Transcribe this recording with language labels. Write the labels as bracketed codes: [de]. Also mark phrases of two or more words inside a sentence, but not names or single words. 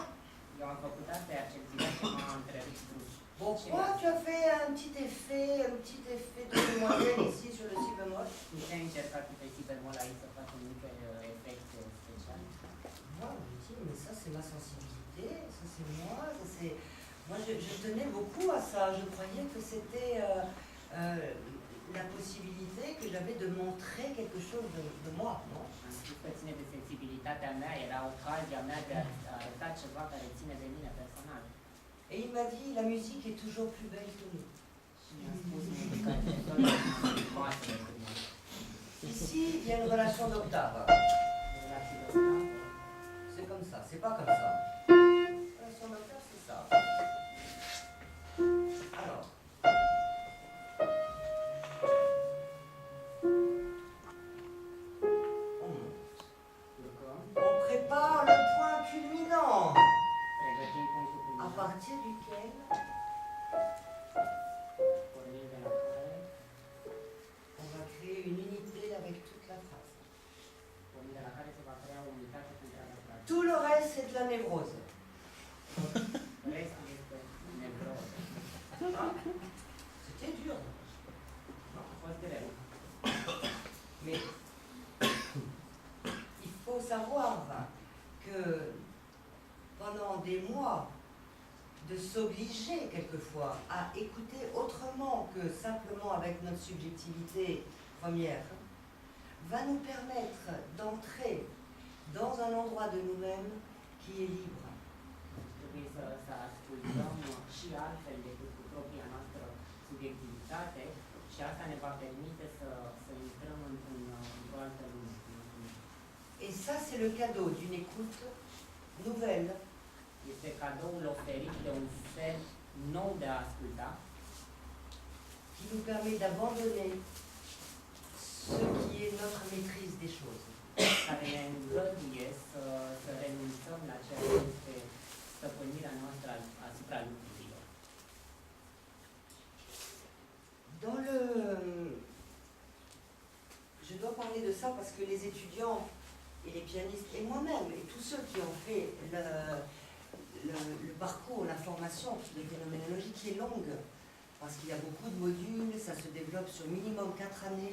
[ro] Eu am făcut asta, iar Celțina m-a întrerupt brusc. [fr] Pourquoi tu as fait un petit effet de demoiselle ici sur le si bémol? [ro] Nu te-ai încercat pe si bemol aici să faci un mic efect special? [fr] Moi, je me dis, mais ça c'est ma sensibilité, ça c'est moi, ça c'est... Moi je tenais beaucoup à ça, je croyais que c'était la possibilité que j'avais de montrer quelque chose de moi, non? [ro] Am spus că ține de sensibilitatea mea, era ocazia mea de a arăta ceva care ține de mine personal. [fr] Et il m'a dit, la musique est toujours plus belle que nous. [ro] Și mi-a spus muzica este întotdeauna frumoasă decât noi. [fr] Ici, il y a une relation d'octave. [ro] Relații de octavă. [fr] C'est comme ça, c'est pas comme ça. Relation d'octave, c'est ça. Alors. On monte. [ro] Urcăm, [fr] On prépare le point culminant, [ro] pregătim punctul [fr] à [ro] culminant, [fr] partir duquel [ro] pornim de la care, [fr] on va créer une unité avec toute la phrase. [ro] pornim de la care se va crea o unitate cu întreaga frază. [fr] Tout le reste, c'est de la névrose. [ro] Restul este nevroză. [fr] Hein? C'était dur. [ro] A fost greu. [fr] Mais il faut savoir que pendant des mois, de s'obliger quelquefois à écouter autrement que simplement avec notre subjectivité première, va nous permettre d'entrer dans un endroit de nous-mêmes qui est libre. [ro] Trebuie să ascultăm și altfel decât cu propria noastră subiectivitate și asta ne va permite să intrăm într-o altă lume. [fr] Et ça, c'est le cadeau d'une écoute nouvelle, [ro] Este cadoul oferit de un fel nou de a asculta, [fr] qui nous permet d'abandonner ce qui est notre maîtrise des choses. [ro] care ne îngăduie să renunțăm la ceea ce este stăpânirea noastră asupra lucrurilor. [fr] Dans le... Je dois parler de ça parce que les étudiants et les pianistes, et moi-même, et tous ceux qui ont fait le parcours, la formation de phénoménologie qui est longue, parce qu'il y a beaucoup de modules, ça se développe sur minimum 4 années.